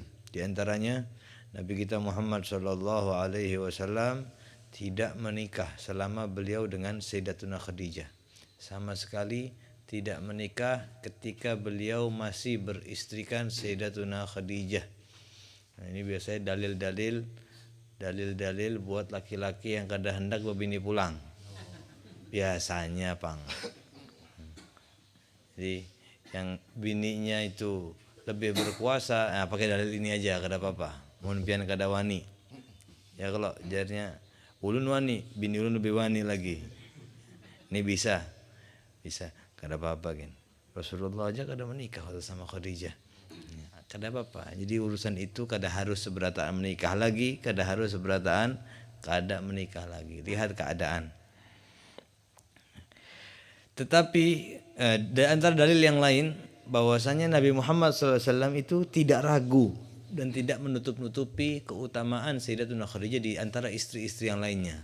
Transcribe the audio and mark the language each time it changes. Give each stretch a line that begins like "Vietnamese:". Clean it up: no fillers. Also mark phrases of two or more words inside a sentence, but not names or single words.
Indonesian: Di antaranya Nabi kita Muhammad
Arabic: صلى الله عليه وسلم
Indonesian: tidak menikah selama beliau dengan Sayyidatuna Khadijah. Sama sekali tidak menikah ketika beliau masih beristrikan Sayyidatuna Khadijah.
Banjar: Nah, ini biasanya dalil-dalil buat laki-laki yang kada hendak berbini pulang. Biasanya, Pang. Jadi yang bininya itu lebih berkuasa, nah, pakai dalil ini aja, kada apa-apa. Mun pian kada wani. Ya kalau jadinya ulun wani, bini ulun lebih wani lagi. Ini bisa. Kada apa-apa kan. Rasulullah aja kada menikah sama Khadijah. Kada apa-apa. Jadi urusan itu kada harus seberataan menikah lagi, kada harus seberataan kada menikah lagi. Lihat keadaan.
Indonesian: Tetapi di antara dalil yang lain bahwasanya Nabi Muhammad SAW itu tidak ragu dan tidak menutup-nutupi keutamaan Sayyidatuna Khadijah di antara istri-istri yang lainnya.